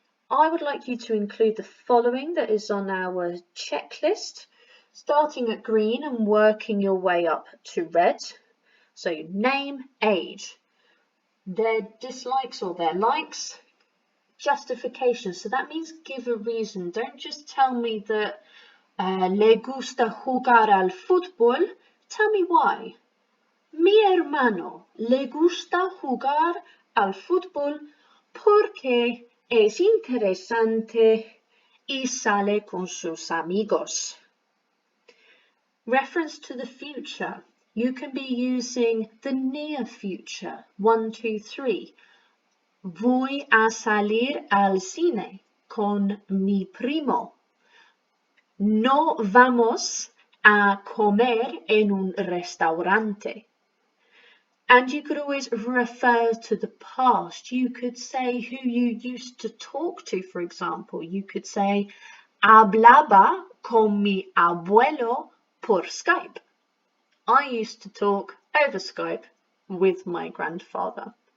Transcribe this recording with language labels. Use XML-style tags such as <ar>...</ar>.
<en>I would like you to include the following that is on our checklist, starting at green and working your way up to red. So name, age, their dislikes or their likes, justification. So that means give a reason. Don't just tell me that</en> <es>le gusta jugar al fútbol.</es> <en>Tell me why.</en> <es>Mi hermano le gusta jugar al fútbol porque es interesante y sale con sus amigos.</es> <en>Reference to the future. You can be using the near future. 1, 2, 3.</en> <es>Voy a salir al cine con mi primo. No vamos a comer en un restaurante.</es> <en>And you could always refer to the past. You could say who you used to talk to, for example. You could say,</en> <es>hablaba con mi abuelo por Skype.</es> <en>I used to talk over Skype with my grandfather.</en>